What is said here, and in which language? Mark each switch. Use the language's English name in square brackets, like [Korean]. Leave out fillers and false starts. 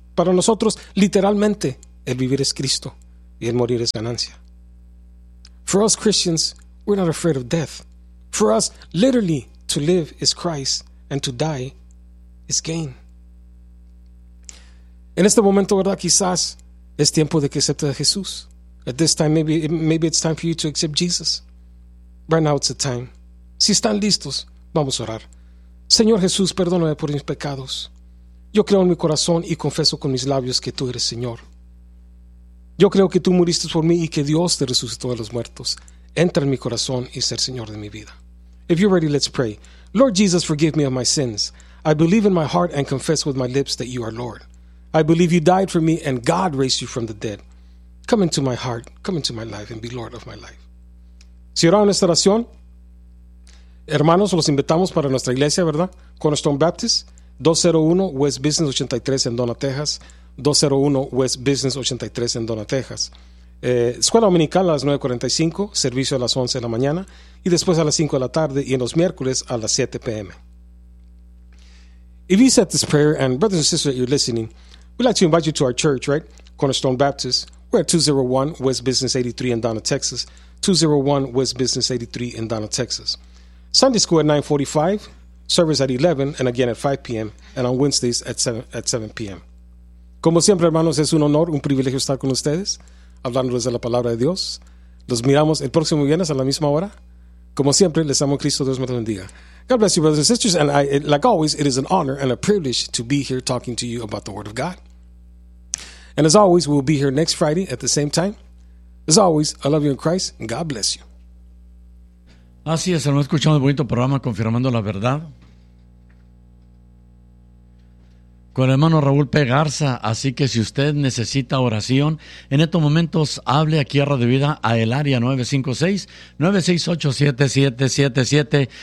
[Spanish] Para nosotros, literalmente, el vivir es Cristo y el morir es ganancia. [English] For us Christians, we're not afraid of death. For us, literally, to live is Christ and to die is gain. [Spanish] En este momento, ¿verdad? Quizás es tiempo de que aceptes a Jesús. [English] At this time, maybe it's time for you to accept Jesus. Right now, it's the time. [Spanish] Si están listos, vamos a orar. Señor Jesús, perdóname por mis pecados. Yo creo en mi corazón y confieso con mis labios que tú eres Señor. Yo creo que tú muriste por mí y que Dios te resucitó de los muertos. Entra en mi corazón y ser Señor de mi vida. [English] If you're ready, let's pray. Lord Jesus, forgive me of my sins. I believe in my heart and confess with my lips that you are Lord. I believe you died for me and God raised you from the dead. Come into my heart, come into my life and be Lord of my life. [Spanish] Si oraron esta oración, hermanos, los invitamos para nuestra iglesia, ¿verdad? Cornerstone Baptist, 201 West Business 83 en Donna, Texas. 201 West Business 83 en Donna, Texas. Escuela Dominical a las 9:45, servicio a las 11 de la mañana y después a las 5 de la tarde y en los miércoles a las 7 p.m. [English] If you said this prayer, and brothers and sisters that you're listening, we'd like to invite you to our church, right? Cornerstone Baptist. We're at 201 West Business 83 in Donna, Texas. 201 West Business 83 in Donna, Texas. Sunday school at 9:45, service at 11, and again at 5 p.m., and on Wednesdays at 7 p.m. [Spanish] Como siempre, hermanos, es un honor, un privilegio estar con ustedes, hablándoles de la palabra de Dios. Los miramos el próximo viernes a la misma hora. Como siempre, les amo en Cristo, Dios me lo bendiga. [English] God bless you, brothers and sisters, and I, like always, it is an honor and a privilege to be here talking to you about the Word of God. And as always, we'll be here next Friday at the same time. As always, I love you in Christ, and God bless you. [Spanish] Así es, hermano, escuchamos un bonito programa confirmando la verdad. Con el hermano Raúl P. Garza, así que si usted necesita oración, en estos momentos hable aquí a Radio Vida a el área 956-968-7777.